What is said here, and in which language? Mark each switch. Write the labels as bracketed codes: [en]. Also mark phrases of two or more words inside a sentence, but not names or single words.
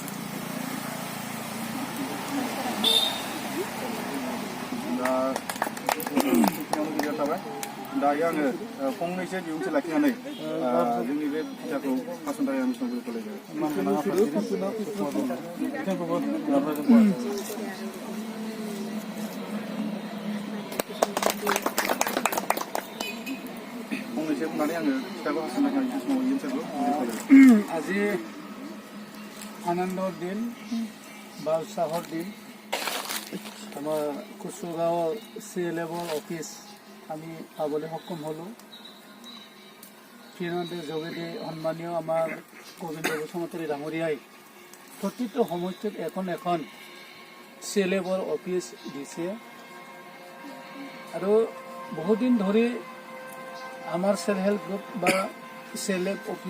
[brx] दा गोजोननाय थाबाय दायो आङो फंनैसो बिबुंथि लाखिनानै जोंनि बे बिथाखौ फासन थाखाय आं बेसेबां फंनैसो बुंनानै आङो फिथाखौ हासन थाखाय बे समाव इएमसारखौ [as] আজি আনন্দৰ দিন বা উৎসাহৰ দিন আমাৰ কুচুগাঁও CLFৰ অফিচ আমি পাবলৈ সক্ষম হ'লোঁ ফিৰণদের যোগেদি সন্মানীয় আমাৰ গোবিন্দ বসুমতাৰী ডাঙৰীয়াই প্ৰতিটো সমষ্টিত এখন এখন CLFৰ অফিচ দিছে আৰু বহুদিন ধৰি আমাৰ [en] self help group [as] বা CLF অফিচ